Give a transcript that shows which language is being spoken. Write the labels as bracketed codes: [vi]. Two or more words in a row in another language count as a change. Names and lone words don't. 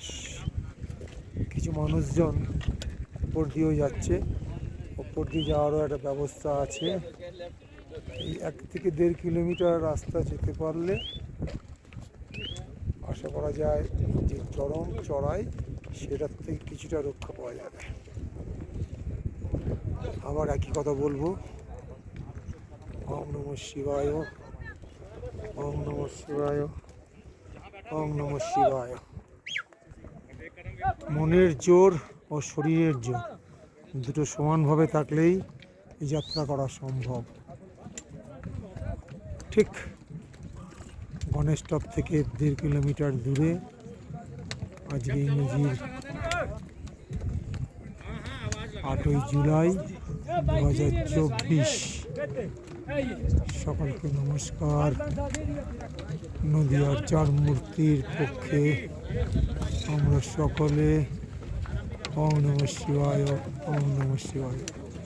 [bn] কিছু মানুষজন উপর দিয়েও যাচ্ছে, উপর দিয়ে যাওয়ারও একটা ব্যবস্থা আছে। এই 1 থেকে 1.5 কিলোমিটার রাস্তা যেতে পারলে আশা করা যায় যে চরম চড়াই সেটার থেকে কিছুটা রক্ষা পাওয়া যাবে। আবার একই কথা বলবো, [sa] ওম নমঃ শিবায়, ওম নমঃ শিবায়, ওম নমঃ শিবায়। [bn] মনের জোর ও শরীরের জোর দুটো সমানভাবে থাকলেই এই যাত্রা করা সম্ভব। ঠিক গণেশ টপ থেকে 1.5 কিলোমিটার দূরে আজকে ইংরেজির 8ই জুলাই 2024। সকলকে নমস্কার। নদিয়ার 4 মূর্তির পক্ষে আমরা সকলে [sa] ওম নমঃ শিবায়, ওম নমঃ শিবায়।